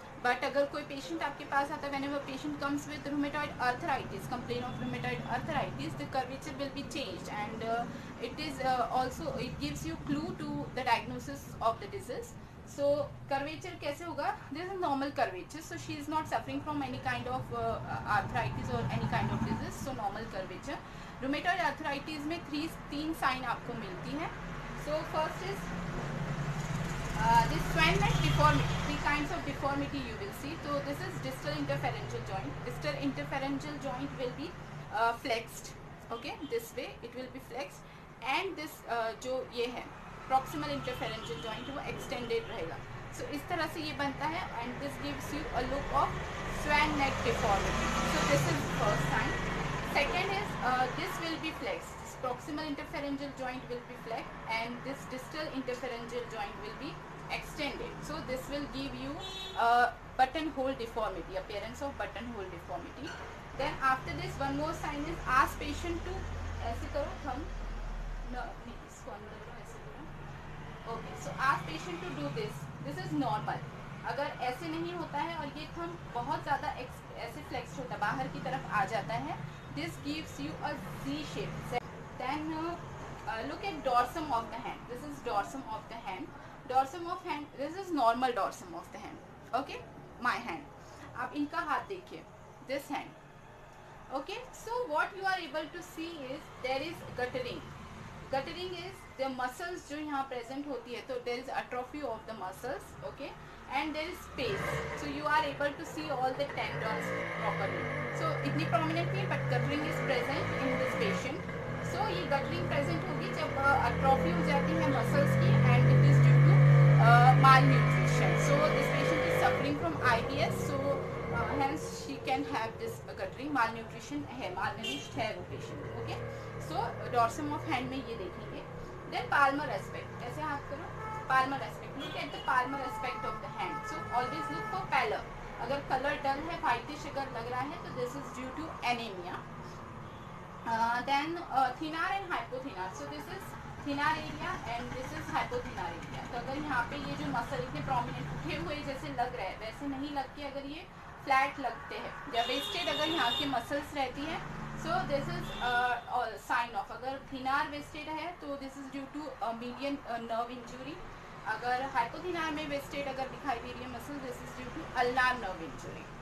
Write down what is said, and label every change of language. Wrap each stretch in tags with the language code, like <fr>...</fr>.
<en>but</en> <hi>अगर कोई patient आपके पास आता है,</hi> <en>Whenever patient comes with rheumatoid arthritis, complain of rheumatoid arthritis, the curvature will be changed and it is also, it gives you clue to the diagnosis of the disease. So curvature</en> <hi>कैसे होगा?</hi> <en>This is normal curvature. So she is not suffering from any kind of arthritis और any kind of disease. So normal curvature.</en> <hi>Rheumatoid arthritis में तीन sign आपको मिलती है.</hi> <en>So first is this Swan neck deformity. 3 kinds of deformity you will see. So this is distal interpharyngeal joint. Distal interpharyngeal joint will be flexed. Okay, this way it will be flexed. And this</en> <hi>जो ये है</hi> <en>proximal interpharyngeal joint, वो extended रहेगा. So</en> <hi>इस तरह से ये बनता है</hi> <en>and this gives you a look of Swan neck deformity. So this is first sign. Second is this will be flexed. This proximal interpharyngeal joint will be flexed and this distal interpharyngeal joint will be extended. So this will give you buttonhole deformity, appearance of buttonhole deformity. Then after this one more sign is ask patient to</en> <hi>ऐसे करो</hi> <en>thumb, no,</en> <hi>इसको अंदर करो, ऐसे करो.</hi> <en>Okay, so ask patient to do this. This is normal.</en> <hi>अगर ऐसे नहीं होता है और ये thumb बहुत ज़्यादा ऐसे फ्लेक्स होता है, बाहर की तरफ आ जाता है,</hi> <en>this gives you a Z shape. Then look at dorsum of the hand. This is dorsum of the hand. Dorsum of hand, this is normal dorsum of the hand. Okay, my hand.</en> <hi>आप इनका हाथ देखिए,</hi> <en>this hand. Okay, so what you are able to see is there is guttering. Guttering is the muscles जो यहाँ present होती है, तो there is atrophy of the muscles. Okay, and there is space, so you are able to see all the tendons properly. So इतनी prominent नहीं, but guttering is present in this patient. So ये guttering present होगी जब atrophy हो जाती है muscles की and it is due to malnutrition. So this patient is suffering from IBS, so hence she can have this guttering. Malnutrition है, malnourished है वो patient. Okay, so dorsum of hand</en> <hi>में ये देखेंगे.</hi> <en>Then palmar aspect,</en> <hi>ऐसे हाथ करो,</hi> <en>palmar aspect. Look at the palmar aspect of the hand. So always look for pallor. अगर color dull है, whitish अगर लग रहा है, तो this is due to anemia. Then thenar and hypothenar. So this is thenar area and this is hypothenar area.</en> <hi>तो अगर यहाँ पे ये जो मसल इतने prominent उठे हुए जैसे लग रहे हैं, वैसे नहीं लग के अगर ये फ्लैट लगते हैं या वेस्टेड अगर यहाँ की मसल्स रहती है</hi> <en>so this is sign of,</en> <hi>अगर थिनार वेस्टेड है तो</hi> <en>This is due to median nerve injury.</en> <hi>अगर हाइपोथिनार में वेस्टेड अगर दिखाई दे रही है muscle,</hi> <en>This is due to ulnar nerve injury.</en>